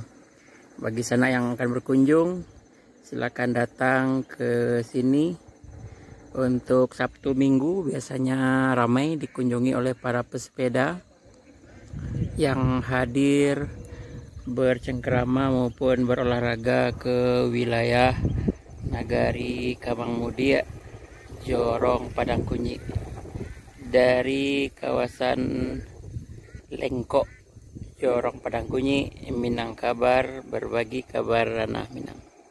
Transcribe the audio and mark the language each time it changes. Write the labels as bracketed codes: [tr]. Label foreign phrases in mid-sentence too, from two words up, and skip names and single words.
[id] Bagi sana yang akan berkunjung, silakan datang ke sini. Untuk Sabtu Minggu biasanya ramai dikunjungi oleh para pesepeda yang hadir bercengkrama maupun berolahraga ke wilayah Nagari Kamang Mudia, Jorong Padang Kunyi. Dari kawasan Lengko, Jorong Padang Kunyi, Minang kabar, berbagi kabar ranah Minang.